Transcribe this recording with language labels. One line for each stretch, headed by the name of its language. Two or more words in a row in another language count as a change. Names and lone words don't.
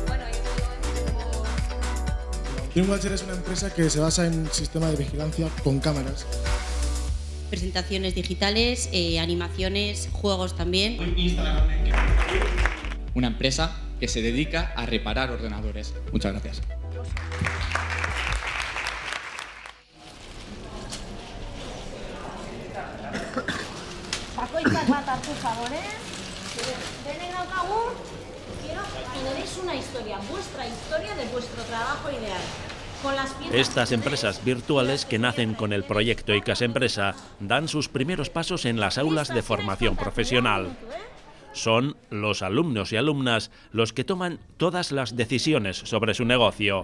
Spanish: Teamwatcher es una empresa que se basa en un sistema de vigilancia con cámaras. Presentaciones digitales, animaciones, juegos también. Una empresa que se dedica a reparar ordenadores. Muchas gracias.
Basque: Bakoitzak bat hartu favorez. Denen daukagu,
Spanish: quiero que me deis una historia, vuestra historia de vuestro trabajo ideal. Estas empresas virtuales que nacen con el proyecto ICAS Empresa dan sus primeros pasos en las aulas de formación profesional. Son los alumnos y alumnas los que toman todas las decisiones sobre su negocio.